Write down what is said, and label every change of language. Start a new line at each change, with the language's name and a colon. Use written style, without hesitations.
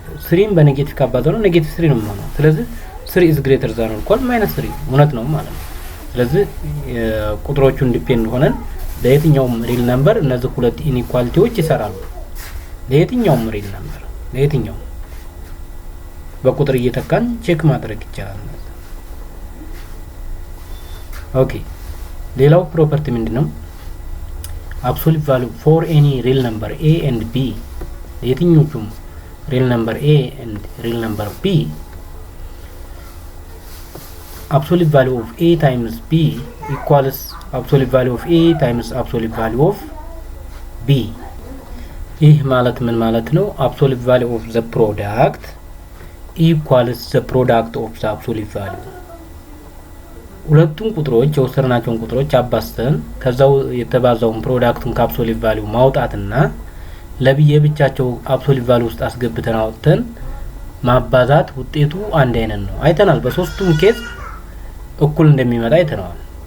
Amharic: -3 በኔጌቲቭ ካባዛነው ኔጌቲቭ 3 ነው የሚሆነው። ስለዚህ
English: 3 is greater than or equal -3
Amharic: እውነት ነው ማለት ነው። ስለዚህ ቁጥሮቹን ዲፔንድ ሆነን ለየትኛውም ሪል ነምበር እነዚህ ሁለት ኢንኢኳሊቲዎች ይሰራሉ። ለየትኛውም ሪል ነምበር ለየትኛው በቁጥር እየተካን ቼክ ማድረግ ይቻላል። ኦኬ ሌላው ፕሮፐርቲ ምንድነው? አብሶሉት ቫልዩ
English: for any real number a and b
Amharic: የትኞቹም real number a and real number b
English: absolute value of a times b equals absolute value of a times absolute value of b።
Amharic: ይህ ማለት ምን ማለት ነው?
English: absolute value of the product equals the product of the absolute value።
Amharic: ሁለቱም ቁጥሮች የወሰድናቸውን ቁጥሮች አባስተን ከዛው የተባዛውን ፕሮዳክቱን ከአብሶሉት ቫልዩ ማውጣትና ለብቻቸው አብሶሉት ቫልዩ ውስጥ አስገብተን አውጥተን ማባዛት ውጤቱ አንድ አይነት ነው። አይተናል። በሶስቱም ኬዝ እኩል እንደሚመጣ አይተናል።